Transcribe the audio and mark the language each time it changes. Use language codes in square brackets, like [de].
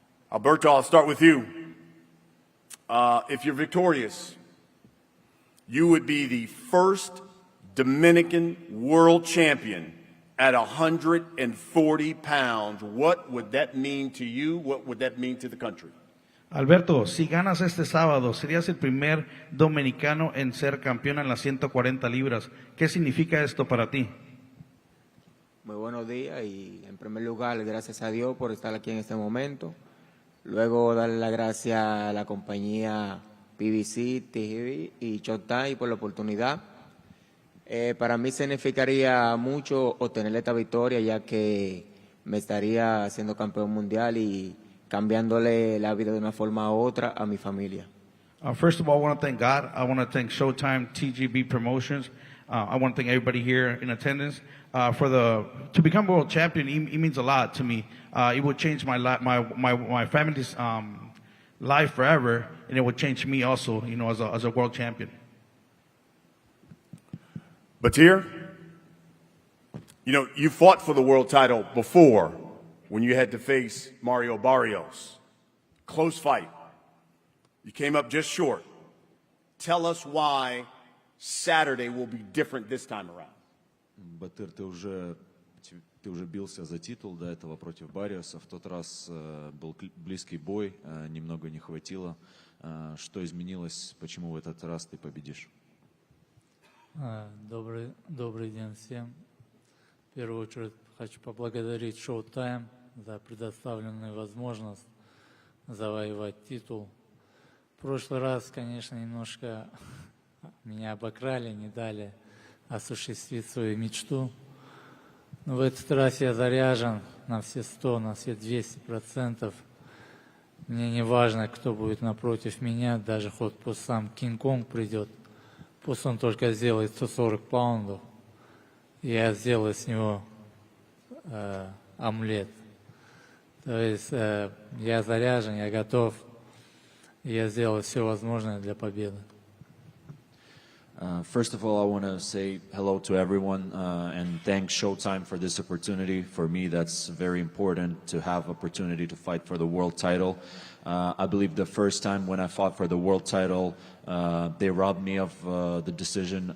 [en] Alberto, I'll start with you. If you're victorious, you would be the first Dominican world champion at 140 pounds. What would that mean to you? What would that mean to the country? [es] Alberto, si ganas este sábado, serías el primer dominicano en ser campeón en las 140 libras. ¿Qué significa esto para ti? Muy buenos días, y en primer lugar, gracias a Dios por estar aquí en este momento. Luego darle las gracias a la compañía PBC, TV y SHOWTIME por la oportunidad. Para mí significaría mucho obtener esta victoria, ya que me estaría haciendo campeón mundial y cambiándole la vida de una forma u otra a mi familia. [en] First of all, I want to thank God. I want to thank Showtime, TGB Promotions. I want to thank everybody here in attendance. To become world champion, it means a lot to me. It would change my family's life forever, and it would change me also, as a world champion. Batir, you fought for the world title before when you had to face Mario Barrios. Close fight. You came up just short. Tell us why Saturday will be different this time around. [ru] Батыр, ты уже бился за титул до этого против Барриоса. В тот раз был близкий бой, немного не хватило. Что изменилось, почему в этот раз ты победишь? Добрый день всем. В первую очередь хочу поблагодарить Showtime за предоставленную возможность завоевать титул. В прошлый раз, конечно, немножко меня обокрали, не дали осуществить свою мечту. Но в этот раз я заряжен на все 100, на все 200%. Мне не важно, кто будет напротив меня, даже хоть пусть сам Кинг-Конг придет. Пусть он только сделает 140 паундов, и я сделаю с него омлет. То есть я заряжен, я готов, и я сделаю все возможное для победы. [en] First of all, I want to say hello to everyone and thank Showtime for this opportunity. For me, that's very important to have opportunity to fight for the world title. I believe the first time when I fought for the world title, they robbed me of the decision.